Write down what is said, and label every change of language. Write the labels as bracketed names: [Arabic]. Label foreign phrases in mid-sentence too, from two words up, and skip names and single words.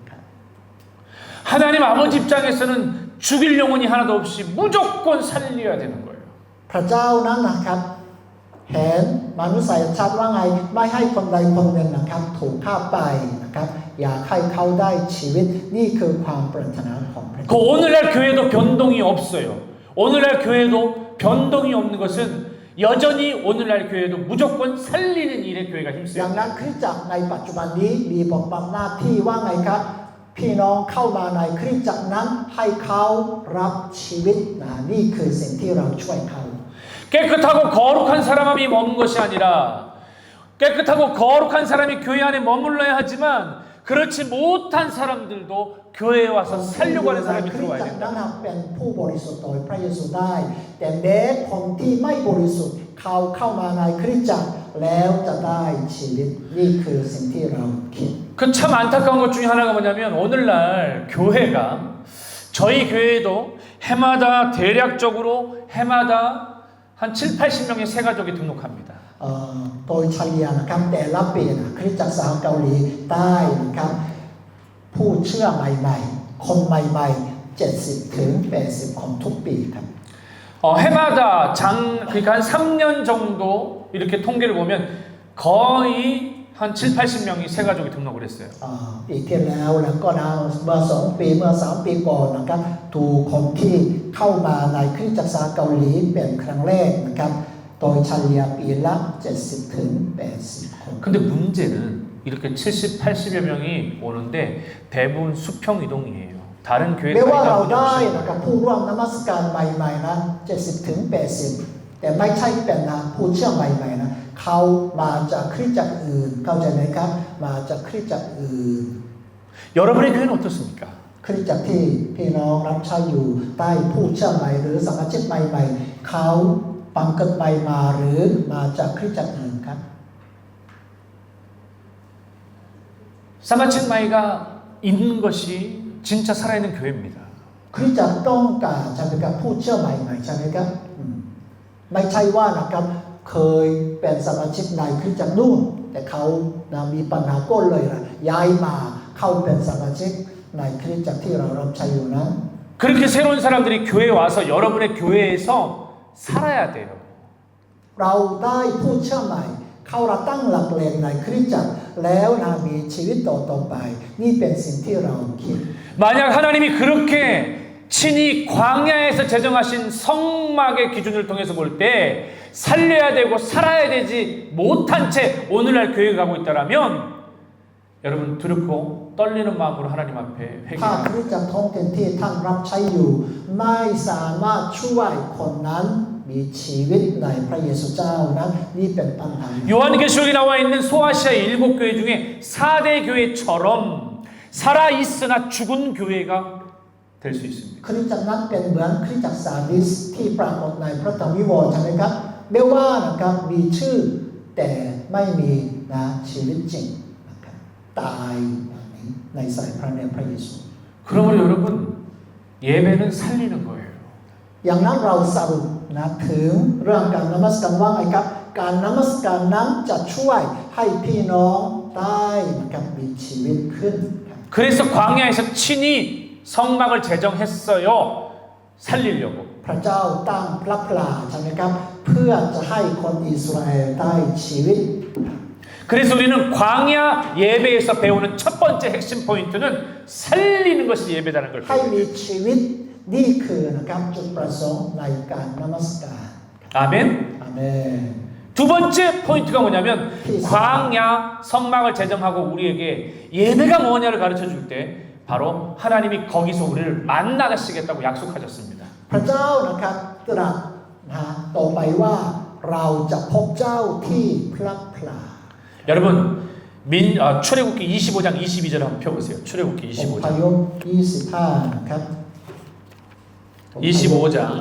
[Korean] 하나님 아버지 입장에서는 죽일 영혼이 하나도 없이 무조건 살려야 되는 거예요. [Thai] พระเจ้านั้นนะครับเห็นมนุษยชาติว่าไงไม่ให้คนใดคนหนึ่งนะครับถูกฆ่าไปนะครับอยากให้เขาได้ชีวิตนี่คือความปรารถนาของพระ [Korean] 그 [Thai] เจ้า [Korean] 오늘날 교회도 변동이 없어요. 오늘날 교회도 변동이 없는 것은 여전히 오늘날 교회도 무조건 살리는 일에 교회가 [Thai] อย่าง [Korean] 힘써요. [Thai] นั้นคริสตจักรในปัจจุบันนี้มีบทบาทหน้าที่ว่าไงครับพี่น้องเข้ามาในคริสตจักรนั้นให้เขารับชีวิตนี่คือสิ่งที่เราช่วยเขา [Korean] 깨끗하고 거룩한 사람이 머문 것이 아니라 깨끗하고 거룩한 사람이 교회 안에 머물러야 하지만 그렇지 못한 사람들도 교회에 와서 살려고 하는 사람이 [Thai] คริสต [Korean] 들어와야 [Thai] จักรนั้น [Korean] 된다. [Thai] เป็นผู้บริสุทธิ์โดยพระเยซูได้แต่แม้คนที่ไม่บริสุทธิ์เขาเข้ามาในคริสตจักรแล้วจะได้ชีวิตนี่คือสิ่งที่เราคิด [Korean] 그 참 안타까운 것 중에 하나가 뭐냐면 오늘날 교회가 저희 교회도 해마다 대략적으로 해마다 한 7, 80명의 새 가족이 등록합니다. [Thai] โดยเฉลี่ยนะครับแต่ละปีคริสตจักรสาวเกาหลีใต้นะครับผู้เชื่อใหม่ๆคนใหม่ๆ70ถึง80คนทุกปีครับ [Korean] 해마다 그러니까 한 3년 정도 이렇게 통계를 보면 거의 한 7, 80명이 새 가족이 등록을 했어요. [Thai] ปีที่แล้วก็เมื่อ2ปีเมื่อ3ปีก่อนนะครับถูกคนที่เข้ามาในคริสตจักรสาวเกาหลีเป็นครั้งแรกนะครับโดยเฉลี่ยปีละ70ถึง80คน [Korean] 근데 문제는 이렇게 70, 80여 명이 오는데 대부분 수평 이동이에요. 다른 교회 [Thai] แม้ว่าเรา [Korean] 다니다 [Thai] ได้ [Korean] 보니 [Thai] นะครับผู้ร่วมนมัสการใหม่ๆนะ70ถึง80แต่ไม่ใช่เป็นผู้เชื่อใหม่ๆนะเขามาจากคริสตจักรอื่นเข้าใจไหมครับมาจากคริสตจักรอื่น [Korean] 여러분의 교회는 어떻습니까? [Thai] คริสตจักรที่พี่น้องรับใช้อยู่ใต้ผู้เชื่อใหม่หรือสมาชิกใหม่ๆเขาปังเกิดใหม่มาหรือมาจากคริสตจักรอื่นครับ [Korean] 사마친 마이가 있는 것이 진짜 살아있는 교회입니다. [Thai] คริสตจักรต้องการใช่ไหมครับผู้เชื่อใหม่ๆใช่ไหมครับไม่ใช่ว่านะครับเคยเป็นสมาชิกในคริสตจักรนู่นแต่เขามีปัญหาก็เลยย้ายมาเข้าเป็นสมาชิกในคริสตจักรที่เรารับใช้อยู่นั้น [Korean] 그렇게 새로운 사람들이 교회에 와서 여러분의 교회에서 살아야 돼요. [Thai] เราได้ผู้เชื่อใหม่เข้ารับตั้งหลักแหล่งในคริสตจักรแล้วมีชีวิตต่อไปนี่เป็นสิ่งที่เราคิด [Korean] 만약 하나님이 그렇게 친히 광야에서 제정하신 성막의 기준을 통해서 볼 때 살려야 되고 살아야 되지 못한 채 오늘날 교회에 가고 있다라면 여러분 두렵고 떨리는 마음으로 하나님 앞에 [Thai] ถ้า [Korean] 회개합니다. [Thai] คริสตจักรท้องถิ่นที่ท่านรับใช้อยู่ไม่สามารถช่วยคนนั้นมีชีวิตในพระเยซูเจ้านั้นนี่เป็นปัญหา [Korean] 요한계시록에 나와 있는 소아시아 7교회 중에 4대 교회처럼 살아있으나 죽은 교회가 될 수 있습니다. [Thai] คริสตจักรนั้นเป็นเหมือนคริสตจักรซาร์ดิสที่ปรากฏในพระธรรมวิวรณ์ใช่ไหมครับแม้ว่านะครับมีชื่อแต่ไม่มีชีวิตจริงนะครับตายในสายพระเนตรพระเยซู [Korean] 그러므로 여러분 예배는 살리는 거예요. [Thai] อย่างนั้นเราสรุปถึงเรื่องการนมัสการว่าไงครับการนมัสการนั้นจะช่วยให้พี่น้องได้นะครับมีชีวิตขึ้น [Korean] 그래서 광야에서 친히 성막을 제정했어요. 살리려고. [Thai] พระเจ้าตั้งพระพลาใช่ไหมครับเพื่อจะให้คนอิสราเอลได้ชีวิต [Korean] 그래서 우리는 광야 예배에서 배우는 첫 번째 핵심 포인트는 살리는 것이 예배다는 걸 [Thai] ให้ [Korean] 배워요. [Thai] มีชีวิตนี่คือนะครับจุดประสงค์ในการนมัสการ [Korean] 아멘. [Thai] อาเมน [Korean] 두 번째 포인트가 뭐냐면 광야 성막을 제정하고 우리에게 예배가 뭐냐를 가르쳐 줄 때 바로 하나님이 거기서 우리를 만나시겠다고 약속하셨습니다. [Thai] พระเจ้านะครับตรัสต่อไปว่าเราจะพบเจ้าที่พระพลา [Korean] 여러분 출애굽기 25장 22절 한번 펴보세요. 출애굽기 [Thai] พ [Korean] 25장 [Thai] ยพ25นะครับ [Korean] 25장